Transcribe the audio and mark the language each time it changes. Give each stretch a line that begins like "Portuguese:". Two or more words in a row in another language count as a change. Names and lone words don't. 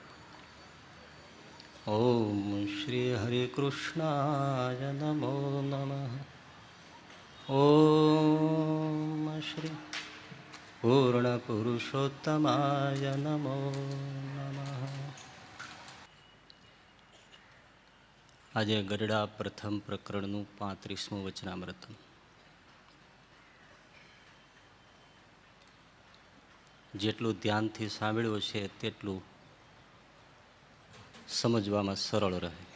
Sanskrit: ॐ श्री हरिकृष्णाय नमो नमः। ॐ श्री पूर्णपुरुषोत्तमाय नमो नमः।
Gujarati: આજે ગરડા પ્રથમ પ્રકરણનું 35મું વચનામૃતમ. જેટલું ધ્યાનથી સાંભળ્યું છે તેટલું સમજવામાં સરળ રહે.